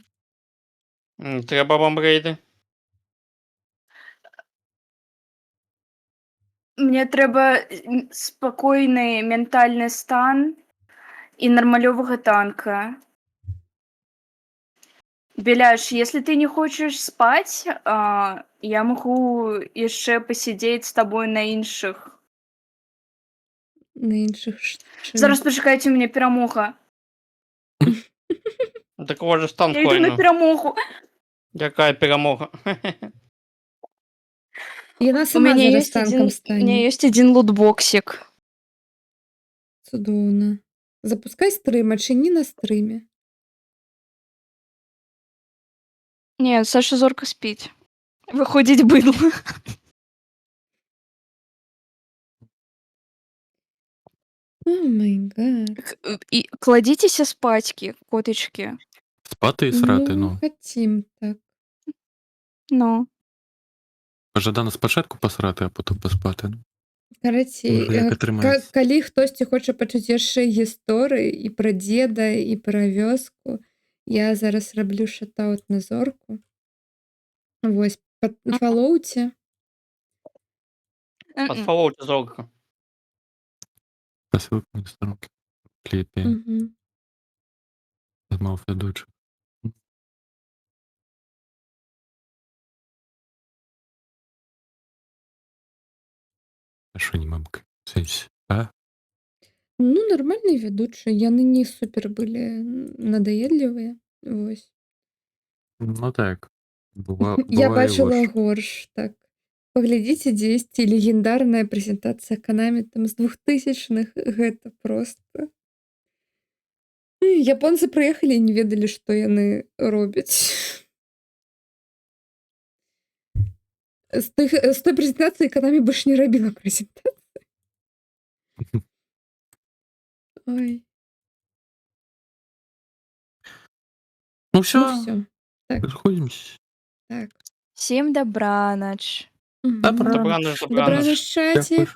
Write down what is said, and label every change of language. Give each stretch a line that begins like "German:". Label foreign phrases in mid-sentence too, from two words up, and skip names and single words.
Belarusian: Трэба вам рэйды. Мне трэба спакойны ментальны стан і нармалёвага танка. Беляш,
Russian: если ты не хочешь спать, я могу
Belarusian: яшчэ пасядзець з табой на іншых. На іншых Зараз пачакайце, у мяне перамога. Так у вас же стан Я іду на файны. перамогу. Якая перамога? Яна У сама мяне зараз ёсць танкам у мяне стане. ёсць адзін лутбоксік. Цудоўна. Запускай стрим, адчыні на стрыме. Не, Саша Зорка спіць. Выходзіць быдла.
English: О май гад.
Belarusian: І кладзіцеся спацькі, котычкі.
Ukrainian: Спати і срати, ну. Хотім так. Ну. Жадана спачатку пасрати, а потім поспати.
Belarusian: Карацей, Можа, як атрымаецца. калі хтосьці хоча пачуць яшчэ гісторыі і пра дзеда, і пра вёску, я зараз раблю шатаут на Зорку. Вось, падфалоўце. Падфалоўце зорка.
Russian: Посылка на сторонке.
Belarusian: Кліпі. Мгм.
Ukrainian: Змов ведучий. А що не мамка? Сенсі, а? Ну,
Russian: нормальные ведучие.
Belarusian: Яны не супер были надоедливые. Вось.
Ukrainian: Ну так. Бува, Я буває
Belarusian: бачила горш. горш, так. Паглядзіце дзесьці легендарная прэзентацыя Konami там з 2000-х. Гэта просто... Японцы прыехалі і не ведалі, што яны робяць. З той прэзентацыі Konami больш не рабіла прэзентацыі. Ой.
Ukrainian: Ну все,
Russian: всё. Так. расходимся.
Ukrainian: Так. Всім добраноч. Добраноч, Добраноч, чатик.